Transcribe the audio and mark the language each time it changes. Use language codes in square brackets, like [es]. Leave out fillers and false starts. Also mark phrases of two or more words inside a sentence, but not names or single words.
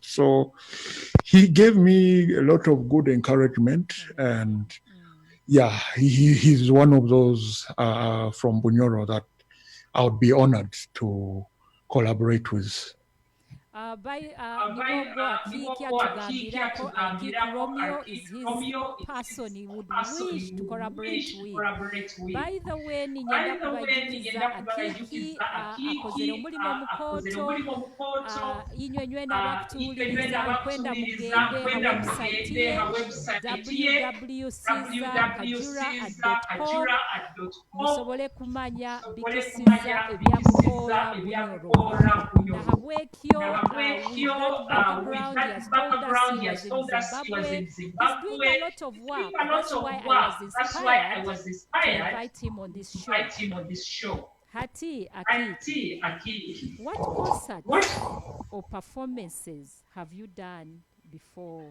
[en] So he gave me a lot of good encouragement, and he's one of those from Banyoro that I would be honored to collaborate with. Akiiki Romeo is his person he would wish to collaborate with. By the way, [nyo] ninyenda kubayikiza Akiiki akozere omulimo mukooto inywenywe n'abakutuwuliriza kwenda mugende ha website ye www.caesarkajura.com musobole kumanya bikisiza ebyakukoola Banyoro. [en] Nahabwekyo with that background, he has told us he was in Zimbabwe. He's doing a lot of work. That's why I was inspired to invite him on this show. [nyo] Hati Akiiki, [en] what concerts or performances have you done before?